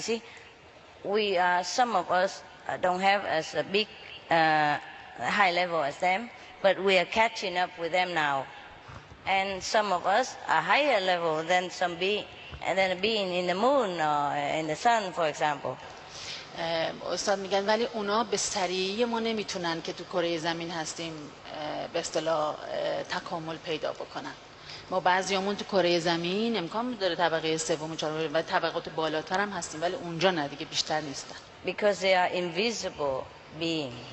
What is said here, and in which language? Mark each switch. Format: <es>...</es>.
<en>You see, some of us don't have as a big high level as them, but we are catching up with them now. And some of us are higher level than some being, and then a being in the moon or in the sun, for example.</en> <fa>استاد میگن ولی اونا به سریعی ما نمیتونن که تو کره زمین هستیم به اصطلاح تکامل پیدا بکنن. ما بعضیامون تو کره زمین امکان داره طبقه سوم و چهارم و طبقات بالاتر هم هستیم ولی اونجا نه دیگه، بیشتر نیستن.</fa> <en>Because they are invisible being.</en>